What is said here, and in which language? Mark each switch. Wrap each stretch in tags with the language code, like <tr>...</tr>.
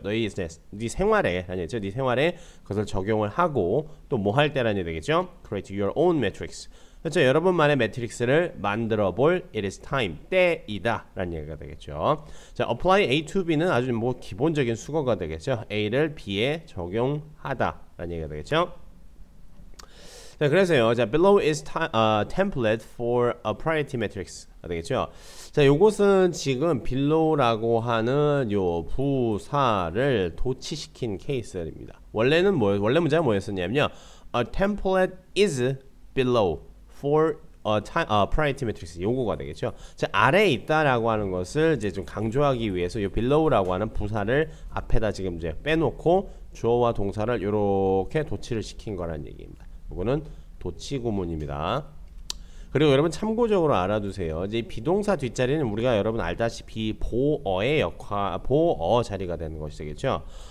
<ko>너희 네 생활에 라는 얘기죠. 네 생활에 그것을 적용을 하고 또 뭐 할 때라는 얘기 되겠죠.</ko> <en>Create your own matrix.</en> <ko>그렇죠. 여러분만의 매트릭스를 만들어 볼</ko> <en>it is time,</en> <ko>때이다 라는 얘기가 되겠죠. 자,</ko> <en>apply A to B</en> <ko>는 아주 뭐 기본적인 수거가 되겠죠. A를 B에 적용하다 라는 얘기가 되겠죠. 자, 그래서요.</ko> <en>자, below is template for a priority matrix</en> <ko>되겠죠. 자, 요것은 지금 below라고 하는 요 부사를 도치시킨 케이스입니다. 원래 문제가 뭐였었냐면요.</ko> <en>A template is below for priority matrix</en> <ko>요거가 되겠죠. 자, 아래에 있다라고 하는 것을 이제 좀 강조하기 위해서 요 below라고 하는 부사를 앞에다 지금 이제 빼놓고 주어와 동사를 이렇게 도치를 시킨 거라는 얘기입니다. 이거는 도치 구문입니다. 그리고 여러분 참고적으로 알아두세요. 이제 비동사 뒷자리는 우리가 여러분 알다시피 보어의 보어 자리가 되는 것이 되겠죠.</ko>